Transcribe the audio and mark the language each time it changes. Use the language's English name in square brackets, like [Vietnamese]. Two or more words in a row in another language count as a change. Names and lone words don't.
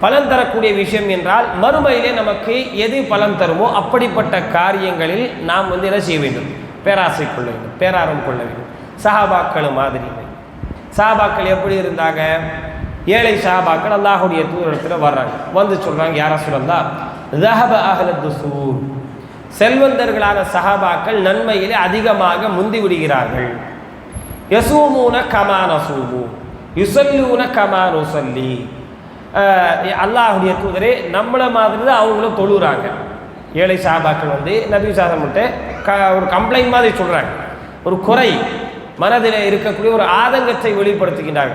[Tamil] பலன் தரக்கூடிய விஷயம் என்றால் மறுமையிலே நமக்கு எது பலன் தருமோ அப்படிப்பட்ட காரியங்களில் நாம் என்ன செய்ய வேண்டும்? பேராசை கொள்ள வேண்டும், பேரார்வம் கொள்ள வேண்டும். சஹாபாக்கள் மாதிரி. சஹாபாக்கள் எப்படி இருந்தாங்க? ஏழை சஹாபாக்கள் அல்லாஹுடைய தூதரிடத்தில் வர்றாங்க, வந்து சொல்கிறாங்க, யார சொல்லலாம் [Arabic] ذهب أهل الدثور, [Tamil] செல்வந்தர்களான சஹாபாக்கள் நன்மையிலே அதிகமாக முந்தி விடுகிறார்கள். [Arabic] يصومون كما نصوم يصلون كما نصلي, [Tamil] அல்லாஹுடைய தூதரே நம்மளை மாதிரி தான் அவங்களும் தொழுகிறாங்க. ஏழை சஹாபாக்கள் நபி சாதம்கிட்ட ஒரு கம்ப்ளைண்ட் மாதிரி சொல்கிறாங்க, ஒரு குறை மனதில் இருக்கக்கூடிய ஒரு ஆதங்கத்தை வெளிப்படுத்துகின்றார்கள்.